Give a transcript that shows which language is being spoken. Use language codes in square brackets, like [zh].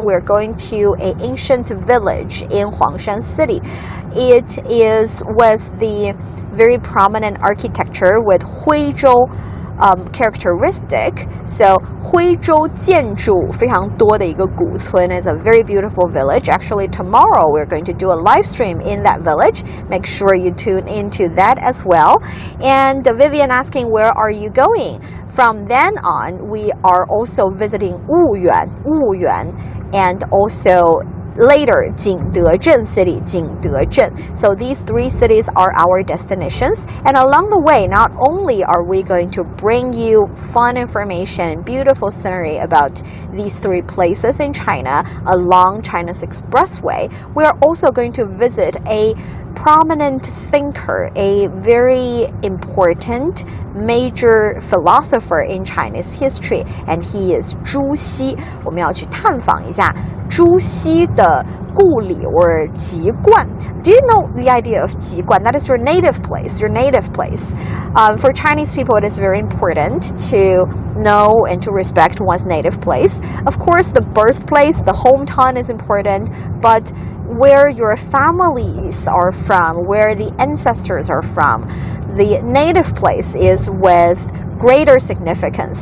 [en] We're going to an ancient village in Huangshan City. It is with the very prominent architecture with 徽州 characteristic. [zh] So 徽州建筑非常多的一个古村. [en] It's a very beautiful village. Actually, tomorrow we're going to do a live stream in that village. Make sure you tune into that as well. And Vivian asking, where are you going? From then on, we are also visiting Wuyuan, and also later Jingdezhen City, Jingdezhen. So these 3 cities are our destinations, and along the way, not only are we going to bring you fun information, beautiful scenery about these 3 places in China along China's expressway, we are also going to visit a prominent thinker, a very important major philosopher in Chinese history, and he is 朱熹. [zh] 我们要去探访一下朱熹的故里 [en] or [zh] 籍贯. [en] Do you know the idea of 籍贯? That is your native place, for Chinese people, it is very important to know and to respect one's native place. Of course, the birthplace, the hometown is important, but where your families are from, where the ancestors are from, the native place is with greater significance.